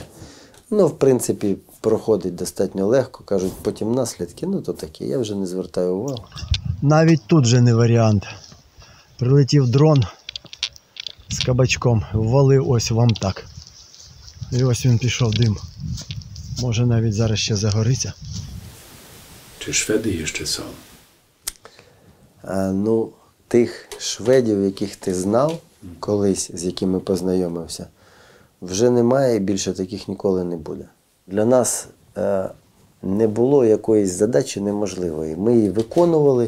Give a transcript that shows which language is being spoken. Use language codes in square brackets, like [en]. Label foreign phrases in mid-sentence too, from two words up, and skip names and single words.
[uk] Ну, в принципі, проходить достатньо легко, кажуть, потім наслідки, ну то таке, я вже не звертаю увагу. Навіть тут же не варіант. Прилетів дрон з кабачком, ввалив ось вам так. І ось він пішов дим. Може навіть зараз ще загориться. [pl] Czy Szwedy jeszcze są? [uk] Ну, тих шведів, яких ти знав колись, з якими познайомився, вже немає і більше таких ніколи не буде. Для нас не було якоїсь задачі неможливої. Ми її виконували.